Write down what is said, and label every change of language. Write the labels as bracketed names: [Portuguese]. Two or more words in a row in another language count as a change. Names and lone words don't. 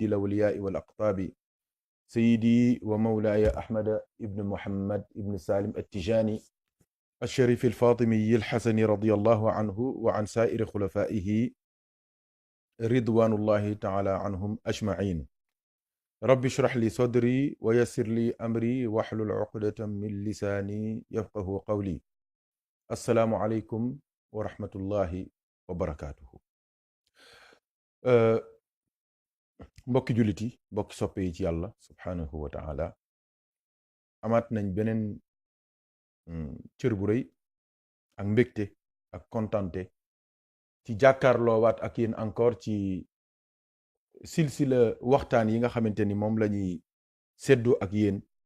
[Arabic] الأولياء والأقطاب سيدي ومولاي أحمد ابن محمد ابن سالم التجاني الشريف الفاطمي الحسني رضي الله عنه وعن سائر خلفائه رضوان الله تعالى عنهم أجمعين رب اشرح لي صدري ويسر لي أمري واحلل عقدة من لساني يفقه قولي السلام عليكم ورحمة الله وبركاته [Wolof] mbokki jullit yi mbokki soppe yi ci yàlla [Arabic] سبحانه و تعالى [Wolof] amaat nañ beneen cër bu rëy ak mbégte ak kontante ci jàkkaarloowaat ak yéen encore ci silsila waxtaan yi nga xamante ni moom la ñuy séddoo ak yéen